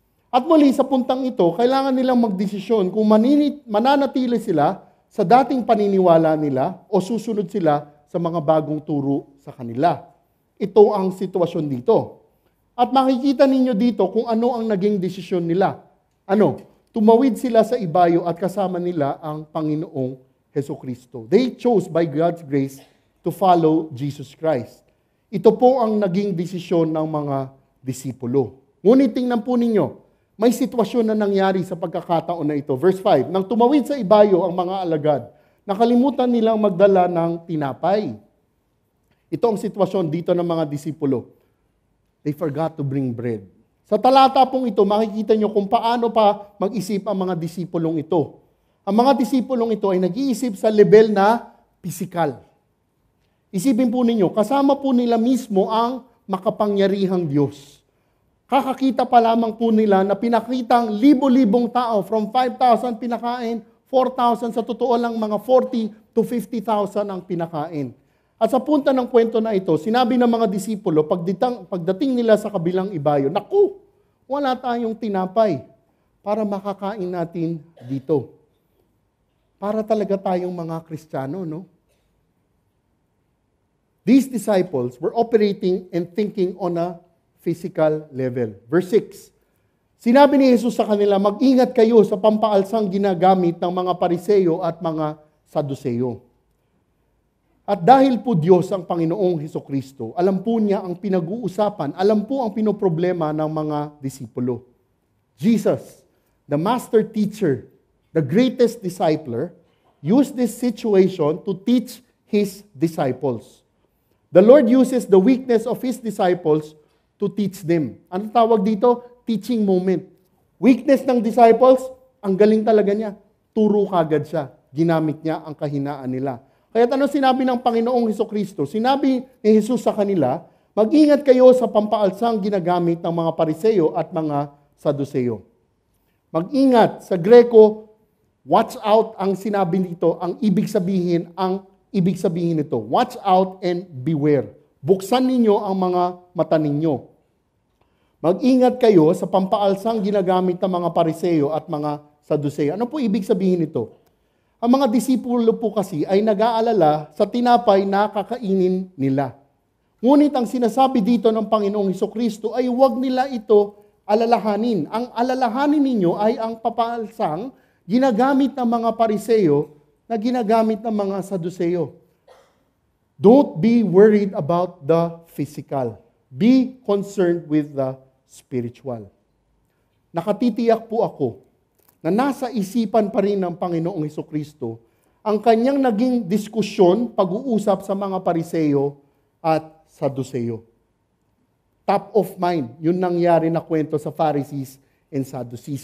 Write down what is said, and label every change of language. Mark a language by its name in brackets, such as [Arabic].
[Filipino] At muli sa puntang ito, kailangan nilang magdesisyon kung mananatili sila sa dating paniniwala nila o susunod sila sa mga bagong turo sa kanila. Ito ang sitwasyon dito. At makikita ninyo dito kung ano ang naging desisyon nila. Tumawid sila sa ibayo at kasama nila ang Panginoong Hesukristo. [English] They chose by God's grace to follow Jesus Christ. [Filipino] Ito po ang naging desisyon ng mga disipulo. Ngunit tingnan po ninyo, may sitwasyon na nangyari sa pagkakataon na ito. Verse 5, nang tumawid sa ibayo ang mga alagad, nakalimutan nilang magdala ng tinapay. Ito ang sitwasyon dito ng mga disipulo. [English] They forgot to bring bread. [Filipino] Sa talata pong ito, makikita nyo kung paano pa mag-isip ang mga disipulong ito. Ang mga disipulong ito ay nag-iisip sa level na pisikal. Isipin po ninyo, kasama po nila mismo ang makapangyarihang Diyos. Kakakita pa lamang po nila na pinakitang libo-libong tao, from 5,000 pinakain, 4,000, sa totoo lang mga 40 to 50,000 ang pinakain. At sa punta ng kwento na ito, sinabi ng mga disipulo, pagdating nila sa kabilang ibayo, naku, wala tayong tinapay para makakain natin dito. Para talaga tayong mga Kristiyano, no? [English] These disciples were operating and thinking on a physical level. [Filipino] Verse 6, sinabi ni Jesus sa kanila, mag-ingat kayo sa pampaalsang ginagamit ng mga Pariseo at mga Saduceo. At dahil po Diyos ang Panginoong Hesukristo, alam po niya ang pinag-uusapan, alam po ang pinoproblema ng mga disipulo. [English] Jesus, the master teacher, the greatest discipler, used this situation to teach His disciples. The Lord uses the weakness of His disciples to teach them. [Filipino] Ano tawag dito? Teaching moment. Weakness ng disciples, ang galing talaga niya. Turo kagad siya. Ginamit niya ang kahinaan nila. Kaya ano sinabi ng Panginoong Hesukristo? Sinabi ni Jesus sa kanila, mag-ingat kayo sa pampaalsang ginagamit ng mga Pariseo at mga Saduseo. Mag-ingat. Sa Greko, watch out ang sinabi dito, ang ibig sabihin nito. [English] Watch out and beware. [Filipino] Buksan ninyo ang mga mata ninyo. Mag-ingat kayo sa pampaalsang ginagamit ng mga Pariseo at mga Saduseo. Ano po ibig sabihin nito? Ang mga disipulo po kasi ay nag-aalala sa tinapay na kakainin nila. Ngunit ang sinasabi dito ng Panginoong Hesukristo ay huwag nila ito alalahanin. Ang alalahanin ninyo ay ang papaalsang ginagamit ng mga Pariseo na ginagamit ng mga Saduseo. [English] Don't be worried about the physical. Be concerned with the spiritual. [Filipino] Nakatitiyak po ako na nasa isipan pa rin ng Panginoong Hesukristo ang kanyang naging diskusyon, pag-uusap sa mga Pariseo at Saduseo. [English] Top of mind, [Filipino] yun nangyari na kwento sa Pharisees and Sadducees.